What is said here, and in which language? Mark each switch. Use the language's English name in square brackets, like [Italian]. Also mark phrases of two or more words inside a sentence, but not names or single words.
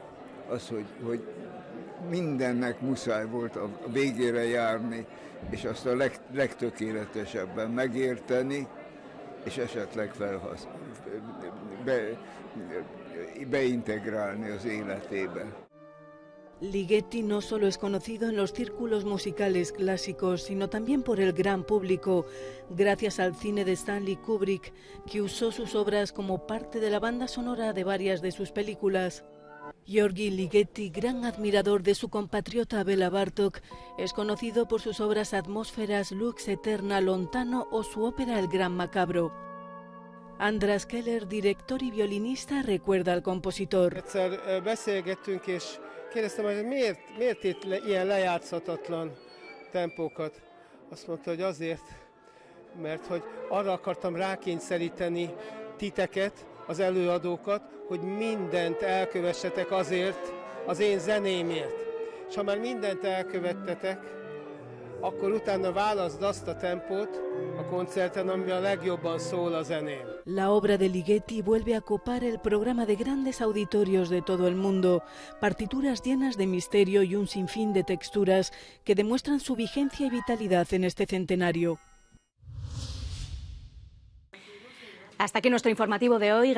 [Hungarian] Mindennek muszáj volt a végére járni, és azt a legtökéletesebben megérteni, és esetleg beintegrálni az életébe. [Spanish] Ligeti no solo es conocido en los círculos musicales clásicos, sino también por el gran público, gracias al cine de Stanley Kubrick, que usó sus obras como parte de la banda sonora de varias de sus películas. György Ligeti, gran admirador de su compatriota Béla Bartók, es conocido por sus obras Atmósferas, Lux Eterna, Lontano o su ópera El Gran Macabro. András Keller, director y violinista, recuerda al compositor. [Hungarian] Egyszer beszélgettünk és kérdeztem, hogy miért itt ilyen lejátszhatatlan tempókat Azt mondta, hogy azért, mert hogy arra akartam rákényszeríteni titeket, az előadókat, hogy mindent elkövessetek azért, az én zenémért. És ha már mindent elkövettetek, akkor utána válaszd azt a tempót a koncerten, ami a legjobban szól a zenén. [Spanish] La obra de Ligeti vuelve a copar el programa de grandes auditorios de todo el mundo, partituras llenas de misterio y un sinfín de texturas que demuestran su vigencia y vitalidad en este centenario. Hasta aquí nuestro informativo de hoy.